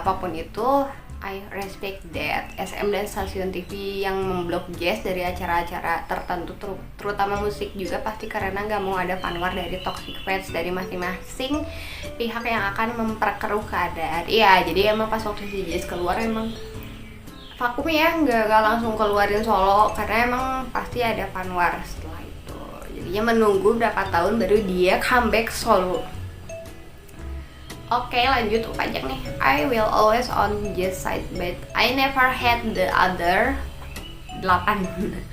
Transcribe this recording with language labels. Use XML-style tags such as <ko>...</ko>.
<id>Apapun itu,</id> <en>I respect that.</en> <id>SM dan stasiun TV yang memblok Jess dari acara-acara tertentu, terutama musik juga pasti karena nggak mau ada fanwar dari</id> <en>toxic fans</en> <id>dari masing-masing pihak yang akan memperkeruh keadaan. Iya, jadi emang pas waktu si Jess keluar emang vakum ya, nggak langsung keluarin solo karena emang pasti ada fanwar setelah itu. Jadinya menunggu berapa tahun baru dia comeback solo. Oke, lanjut pajak nih.</id> <en>I will always on Jess side, but I never had the other 8.</en>